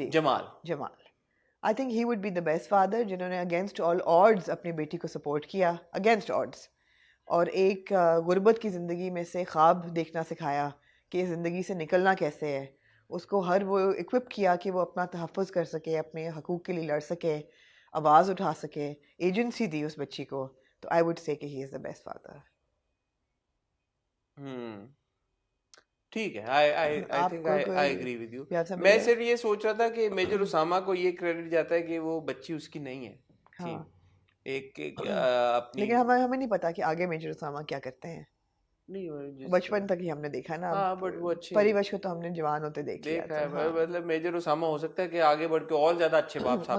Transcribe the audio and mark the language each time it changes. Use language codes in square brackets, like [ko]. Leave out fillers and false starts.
[ur] Jamal [en] I think he would be the best father, [ur] جنہوں نے [en] against all odds [ur] اپنی بیٹی کو سپورٹ کیا, اگینسٹ آڈز, اور ایک غربت کی زندگی میں سے خواب دیکھنا سکھایا کہ اس زندگی سے نکلنا کیسے ہے, اس کو ہر وہ اکوپ کیا کہ وہ اپنا تحفظ کر سکے, اپنے حقوق کے لیے لڑ سکے, آواز اٹھا سکے, ایجنسی دی اس بچی کو. [en] تو I would say کہ he is the best father. [ur] ٹھیک ہے, [en] I think I agree with you. [ur] میں صرف یہ سوچ رہا تھا کہ میجر اسامہ کو یہ کریڈٹ جاتا ہے کہ وہ بچی اس کی نہیں ہے, ایک لیکن ہمیں نہیں پتا کہ آگے میجر اسامہ کیا کرتے ہیں. بچپن تک ہی ہم نے دیکھا نا, پریوش کو تو ہم نے جوان ہوتے دیکھ لیا ہے. مطلب میجر اسامہ ہو سکتا ہے کہ آگے بڑھ کے اور زیادہ اچھے باپ صاحب,